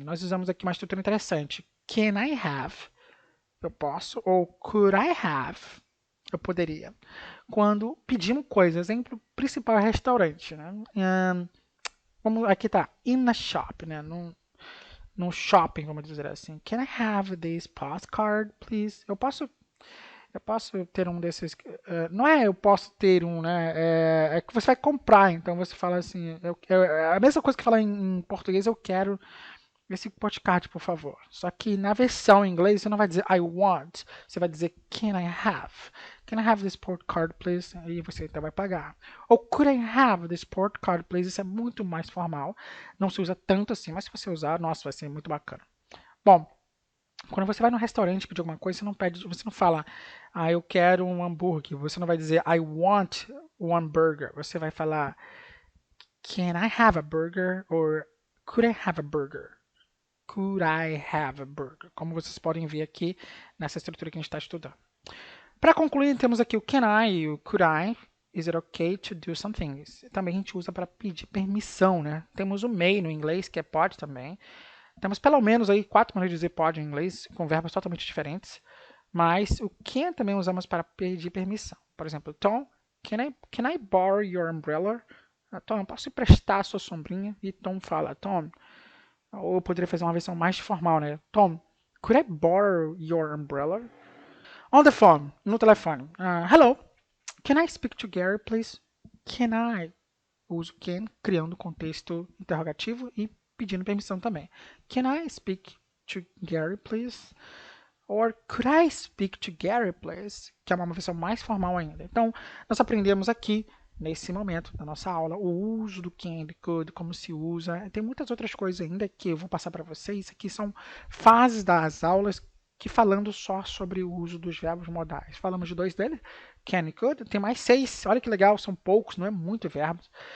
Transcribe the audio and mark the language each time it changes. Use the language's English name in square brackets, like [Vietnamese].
[Portuguese] Nós usamos aqui uma estrutura interessante. [English] Can I have, [Portuguese] eu posso, ou [English] could I have, [Portuguese] eu poderia. Quando pedimos coisas, exemplo principal é restaurante, né? Aqui tá, [English] in a shop, [Portuguese] né? Num shopping, vamos dizer assim. [English] Can I have this postcard, please? [Portuguese] Eu posso ter um desses. Não é eu posso ter um, né? É que você vai comprar, então você fala assim. É a mesma coisa que falar em português, eu quero esse postcard, por favor. Só que na versão em inglês você não vai dizer [English] I want, [Portuguese] você vai dizer [English] can I have? Can I have this postcard, please? [Portuguese] Aí você então vai pagar. Ou [English] could I have this postcard, please? [Portuguese] Isso é muito mais formal. Não se usa tanto assim, mas se você usar, nossa, vai ser muito bacana. Bom, quando você vai no restaurante pedir alguma coisa, você não fala, eu quero um hambúrguer. Você não vai dizer [English] I want one burger. [Portuguese] Você vai falar [English] can I have a burger? Or could I have a burger? Could I have a burger? [Portuguese] Como vocês podem ver aqui nessa estrutura que a gente está estudando. Para concluir, temos aqui o [English] can I [Portuguese] e o [English] could I. Is it okay to do something? [Portuguese] Também a gente usa para pedir permissão, né? Temos o may no inglês, que é pode também. Temos pelo menos aí 4 maneiras de dizer pode em inglês, com verbos totalmente diferentes. Mas o can também usamos para pedir permissão. Por exemplo, [English] Tom, can I borrow your umbrella? [Portuguese] Tom, posso emprestar a sua sombrinha? E Tom fala, Tom, ou eu poderia fazer uma versão mais formal, né? [English] Tom, could I borrow your umbrella? On the phone, [Portuguese] no telefone. [English] Hello, can I speak to Gary, please? Can I? [Portuguese] Uso can, criando contexto interrogativo e pedindo permissão também. [English] Can I speak to Gary, please? Or could I speak to Gary, please? [Portuguese] Que é uma versão mais formal ainda. Então, nós aprendemos aqui, nesse momento da nossa aula, o uso do can, do could, como se usa. Tem muitas outras coisas ainda que eu vou passar para vocês. Aqui são fases das aulas que falando só sobre o uso dos verbos modais. Falamos de 2 deles, can e could. Tem mais 6. Olha que legal, são poucos, não é muito verbos.